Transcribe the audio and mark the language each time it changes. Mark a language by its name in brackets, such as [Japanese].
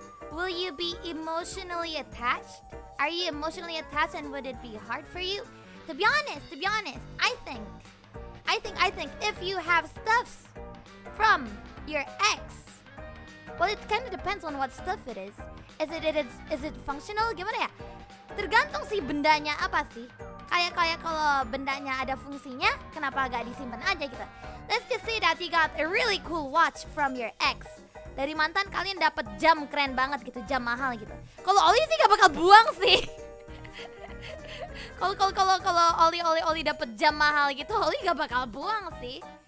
[English] Will you be emotionally attached? Are you emotionally attached, and would it be hard for you? To be honest, I think if you have stuffs from your ex, well, it kind of depends on what stuff it is. Is it functional? [Indonesian] Gimana ya? Tergantung sih bendanya apa sih. Kayak kalau bendanya ada fungsinya, kenapa gak disimpan aja gitu. [English] Let's just say that you got a really cool watch from your ex. [Indonesian] Dari mantan kalian dapat jam keren banget gitu, jam mahal gitu. Kalau Ollie sih gak bakal buang sih. Kalau Oli dapet jam mahal gitu, Oli gak bakal buang sih.